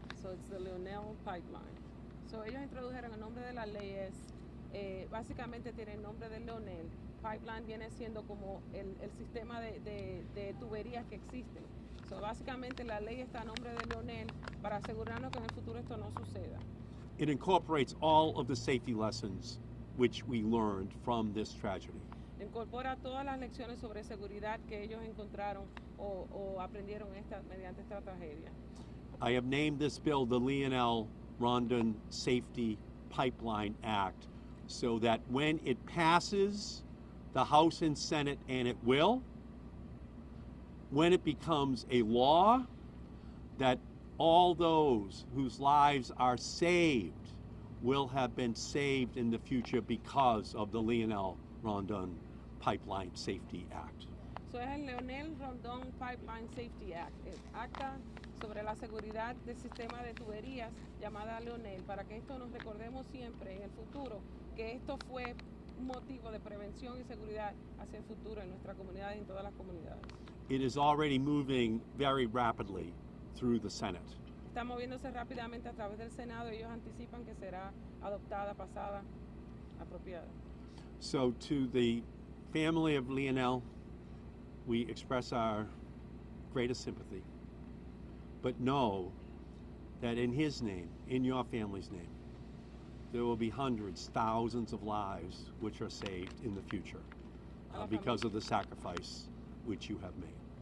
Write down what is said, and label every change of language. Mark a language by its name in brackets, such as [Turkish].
[English] So it's the Leonel Pipeline. [Spanish] So ellos introdujeron el nombre de la ley es, básicamente tiene el nombre de Leonel. Pipeline viene siendo como el sistema de tuberías que existen. So básicamente la ley está a nombre de Leonel para asegurarnos que en el futuro esto no suceda. [English] It incorporates all of the safety lessons which we learned from this tragedy. [Spanish] Incorpora todas las lecciones sobre seguridad que ellos encontraron o aprendieron mediante esta tragedia. [English] I have named this bill the Leonel Rondon Safety Pipeline Act so that when it passes the House and Senate, and it will, when it becomes a law, that all those whose lives are saved will have been saved in the future because of the Leonel Rondon Pipeline Safety Act. [Spanish] So es el Leonel Rondon Pipeline Safety Act, el acta sobre la seguridad del sistema de tuberías llamada Leonel, para que esto nos recordemos siempre en el futuro, que esto fue un motivo de prevención y seguridad hacia el futuro en nuestra comunidad y en todas las comunidades. [English] It is already moving very rapidly through the Senate. [Spanish] Está moviéndose rápidamente a través del Senado y ellos anticipan que será adoptada, pasada, apropiada. [English] So to the family of Leonel, we express our greatest sympathy, but know that in his name, in your family's name, there will be hundreds, thousands of lives which are saved in the future because of the sacrifice which you have made.